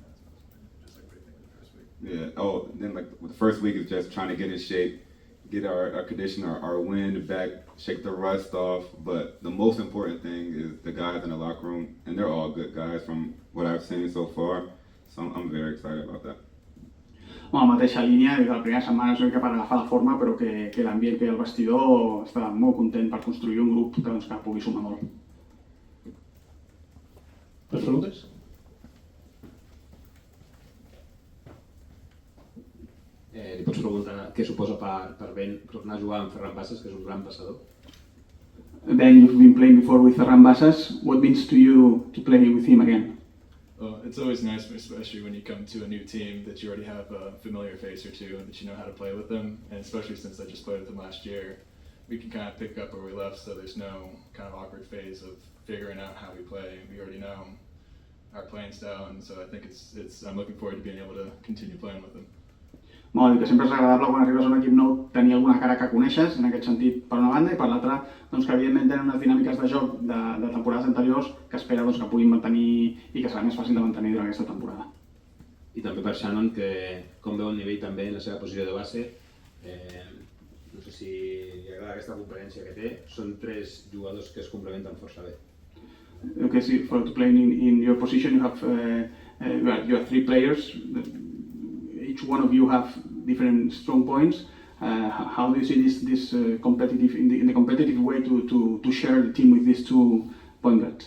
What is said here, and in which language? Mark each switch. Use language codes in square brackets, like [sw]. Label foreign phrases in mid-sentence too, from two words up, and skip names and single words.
[en] Yeah. Oh, then like the first week is just trying to get in shape, get our condition, our wind back, shake the rust off. But the most important thing is the guys in the locker room, and they're all good guys from what I've seen so far. So I'm very excited about that. [ca] La mateixa línia, des de la primera setmana és una mica per agafar la forma, però que l'ambient que hi ha al vestidor està molt content per construir un grup que pugui sumar molt. Les preguntes? Li pots preguntar què suposa per Ben tornar a jugar amb Ferran Bassas, que és un gran passador? [en] Ben, you've been playing before with Ferran Bassas. What means to you to play with him again? Well, it's always nice, especially when you come to a new team, that you already have a familiar face or two and that you know how to play with them. And especially since I just played with them last year, we can kind of pick up where we left, so there's no kind of awkward phase of figuring out how we play. We already know our playing style, and so I think I'm looking forward to being able to continue playing with them. [ca] Molt, que sempre és agradable quan arribes a un equip nou tenir alguna cara que coneixes, en aquest sentit, per una banda, i per l'altra, doncs, que evidentment tenen unes dinàmiques de joc de temporades anteriors que espera doncs, que puguin mantenir i que serà més fàcil de mantenir durant aquesta temporada. I també per Shannon, que com veu el nivell també en la seva posició de base, no sé si li agrada aquesta conferència que té, són 3 jugadors que es complementen força bé. [en] Okay, so for to play in your position, you have 3 players. Each one of you have different strong points. How do you see this competitive in the competitive way to share the team with these 2 point guards?